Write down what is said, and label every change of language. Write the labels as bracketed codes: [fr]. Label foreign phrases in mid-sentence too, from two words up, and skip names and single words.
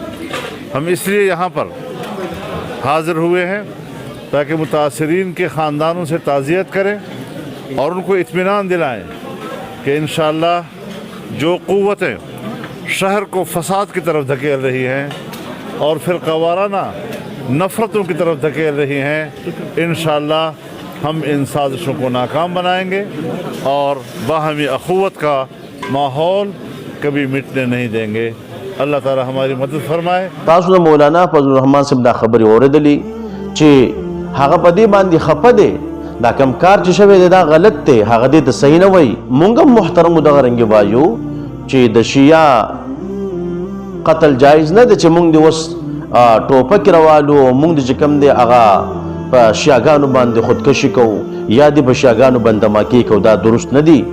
[ur] ہم اس لیے یہاں پر حاضر ہوئے ہیں تاکہ متاثرین کے خاندانوں سے تعزیت کریں اور ان کو اطمینان دلائیں کہ انشاءاللہ جو قوتیں شہر کو فساد کی طرف دھکیل رہی ہیں اور فرقہ وارانہ نفرتوں کی طرف دھکیل رہی ہیں، انشاءاللہ ہم ان سازشوں کو ناکام بنائیں گے اور باہمی اخوت کا ماحول کبھی مٹنے نہیں دیں گے. اللہ تعالی ہماری مدد فرمائے. [ps] تاسو د مولانا فضل الرحمان صاحب دا خبرې اورېدلې چې هغه په دې باندې خفه دی، دا کم کار چې شوی دی دا غلط دی، هغه دې ته صحیح نه وایي. مونږ هم محترمو دغه رنګې وایو چې د شیعه قتل جایز نه دی چې مونږ دې اوس ټوپک راوالو، مونږ دې چې کوم دی هغه په شیعاګانو باندې خودکشي کوو یا دې په شیعاګانو باندې دماکې کوو، دا درست نه دی.